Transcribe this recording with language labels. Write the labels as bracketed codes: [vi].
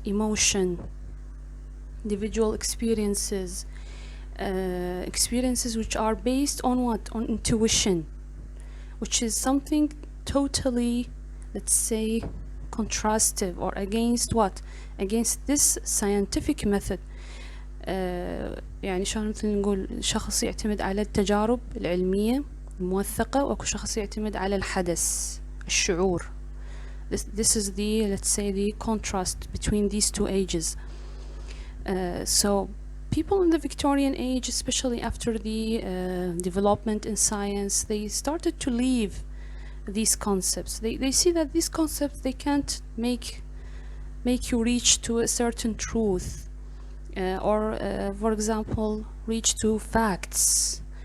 [en] Emotion, individual experiences, experiences which are based on what? On intuition, which is something totally, let's say, contrastive or against what? Against this scientific method. [ar] يعني شلون مثل نقول شخص يعتمد على التجارب العلمية الموثقة وأكو شخص يعتمد على الحدث الشعور. [en] This is the, let's say, the contrast between these two ages. So people in the Victorian age, especially after the development in science, they started to leave these concepts. They see that these concepts, they can't make you reach to a certain truth, or for example reach to facts.